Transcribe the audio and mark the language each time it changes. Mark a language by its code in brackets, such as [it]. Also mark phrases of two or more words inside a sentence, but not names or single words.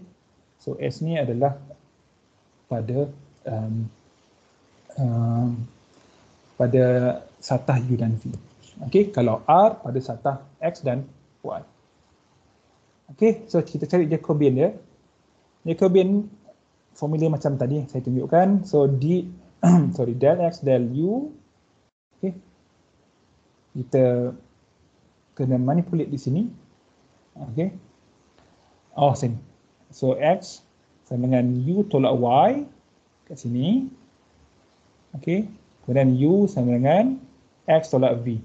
[ms] So S ni adalah pada pada satah U dan V. Okay. Kalau R pada satah X dan Y. Okay. So kita cari Jacobian dia. [en] Jacobian formula [ms] macam tadi saya tunjukkan. So del X del U. Okay. Kita kena manipulate di sini. Okey. Oh, sini. So X sama dengan U tolak Y kat sini. Okey. Kemudian U sama dengan X tolak V.